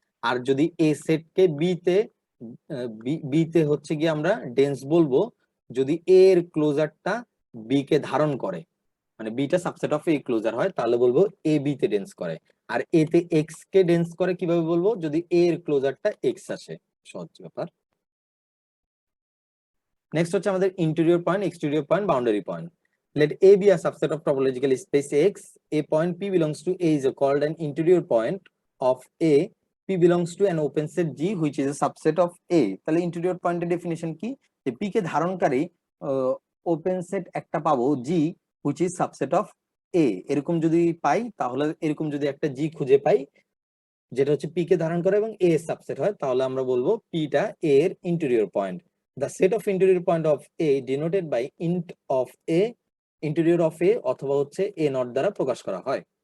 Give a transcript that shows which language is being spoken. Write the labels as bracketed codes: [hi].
[bn] আর যদি এ set K B তে, B তে হচ্ছে গিয়ে আমরা ডেন্স বলবো যদি এ এর ক্লোজারটা বি কে ধারণ করে, মানে beta subset of A closure হয়, তাহলে বলবো এ বি তে ডেন্স করে। আর এ তে এক্স কে ডেন্স করে কিভাবে বলবো? যদি এ এর ক্লোজারটা এক্স আসে। সহজ ব্যাপার। নেক্সট হচ্ছে আমাদের interior point, exterior point, boundary point. [en] Let A be a subset of topological space X. A point P belongs to A is called an interior point of A. P belongs to an open set G which is a subset of A. [bn] তাহলে interior পয়েন্টের definition কি? যে P কে ধারণকারী open set একটা পাবো G [en] which is subset of A। [bn] এরকম যদি পাই, তাহলে এরকম যদি একটা G খুঁজে পাই যেটা হচ্ছে P কে ধারণ করে এবং A এর সাবসেট হয়, তাহলে আমরা বলবো P টা A এর interior point. [en] The set of interior point of A denoted by int of A, interior of A [bn] অথবা হচ্ছে A নট দ্বারা প্রকাশ করা হয়।